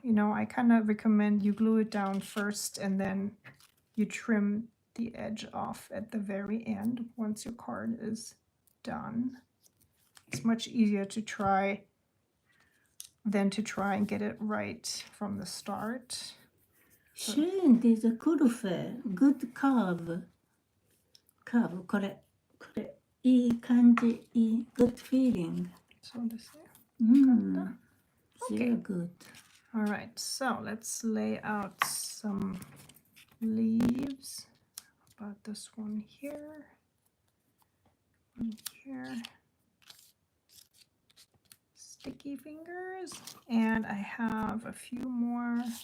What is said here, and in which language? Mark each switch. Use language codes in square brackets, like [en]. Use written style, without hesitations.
[en] You know, I kind of recommend you glue it down first and then you trim the edge off at the very end once your card is done. It's much easier to try than to try and get it right from the start. Shane, there's a curve, good curve. Curve, [ja] これいい感じ、いい [en] good feeling. [ja] そうですね。 [en] Very good. All right, so let's lay out some leaves. How about this one here? One here. Sticky fingers. And I have a few more.